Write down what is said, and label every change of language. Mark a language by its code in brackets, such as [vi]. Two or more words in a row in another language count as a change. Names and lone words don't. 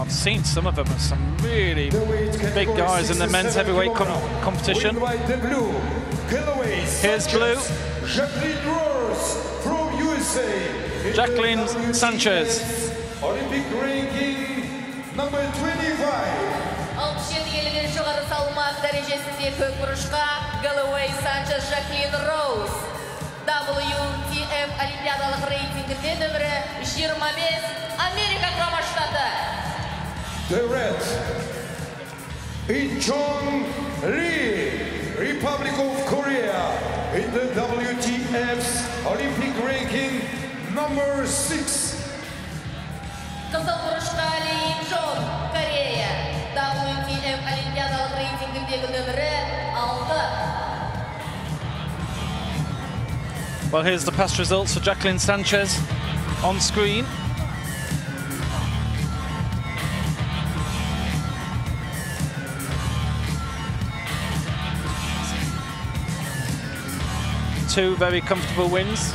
[en] I've seen some of them, some really big guys in the men's heavyweight competition. Here's blue. Jacqueline Sanchez. Olympic ranking number 25. [kk] 67 жоғары салмақ дәрежесінде көк бұрышқа Galloway Sanchez Jacqueline Rose. WTF олимпиадалық рейтингінде нөмірі 25 Америка құрама штаты. [en] The red, Injong, Republic of Korea, in the WTF's Olympic ranking number 6. [kk] Қызыл бұрышқа Injong, Корея. WTF олимпиадалық рейтингіндегі нөмірі 6. [en] Well, here's the past results for Jacqueline Sanchez on screen. Two very comfortable wins.